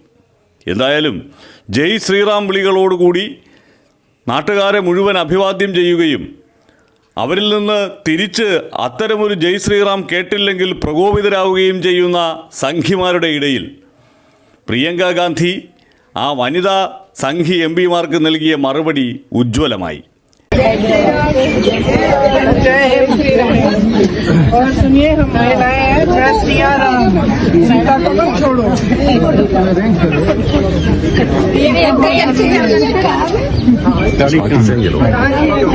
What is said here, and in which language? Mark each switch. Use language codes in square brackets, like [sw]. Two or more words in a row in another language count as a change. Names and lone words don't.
[ml] എന്തായാലും ജയ് ശ്രീറാം വിളികളോടുകൂടി നാട്ടുകാരെ മുഴുവൻ അഭിവാദ്യം ചെയ്യുകയും അവരിൽ നിന്ന് തിരിച്ച് അത്തരമൊരു ജയ് ശ്രീറാം കേട്ടില്ലെങ്കിൽ പ്രകോപിതരാവുകയും ചെയ്യുന്ന സംഘിമാരുടെ ഇടയിൽ പ്രിയങ്ക ഗാന്ധി ആ വനിതാ സംഘി MPമാർക്ക് നൽകിയ മറുപടി ഉജ്ജ്വലമായി. [hi] और सुनिए, हम महिलाएं हैं, जय सिया राम, सीता को मत छोड़ो।